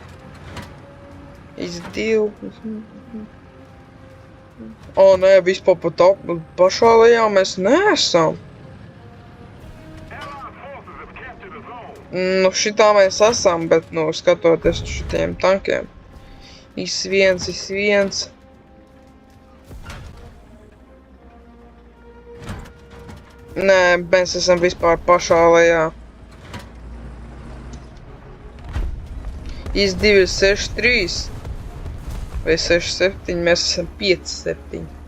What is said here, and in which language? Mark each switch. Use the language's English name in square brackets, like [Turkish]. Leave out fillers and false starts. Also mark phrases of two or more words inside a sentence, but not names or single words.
[Latvian] Iz2. Nē, vispār pat pašā lejā mēs neesam. [English] Allied forces have captured the zone. [Latvian] Šitā mēs esam, bet, skatoties uz šitiem tankiem. Iz1. Nē, mēs esam vispār pašā lejā. Iz2 ir 6-3 vai 6-7, mēs esam 5-7.